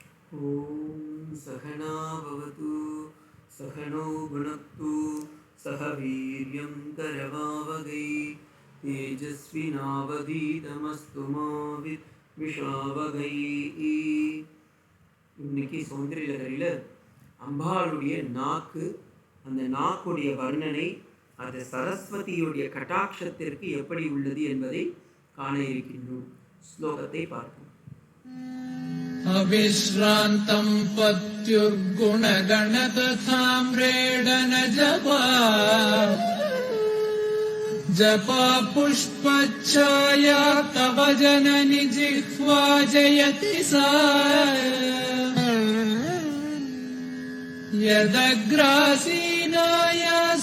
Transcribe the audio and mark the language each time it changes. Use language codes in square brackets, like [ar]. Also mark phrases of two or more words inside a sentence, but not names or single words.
[sa] ॐ सहना भवतु सहनौ भुनक्तु सह वीर्यं करवावहै तेजस्विनावधीतमस्तु मा विद्विषावहै. [ta] இன்னைக்கு சௌந்தரியலகரியில் அம்பாளுடைய நாக்கு, அந்த நாக்குடைய வர்ணனை, அது சரஸ்வதியுடைய கட்டாட்சத்திற்கு எப்படி உள்ளது என்பதை காண இருக்கின்றோம். ஸ்லோகத்தை பார்ப்போம். [sa] अविश्रान्तं पत्युर्गुणगणतथाम्रेडन जपा पुष्पच्छाया तव जननि जिह्वा जयति सा यदग्रासीनाया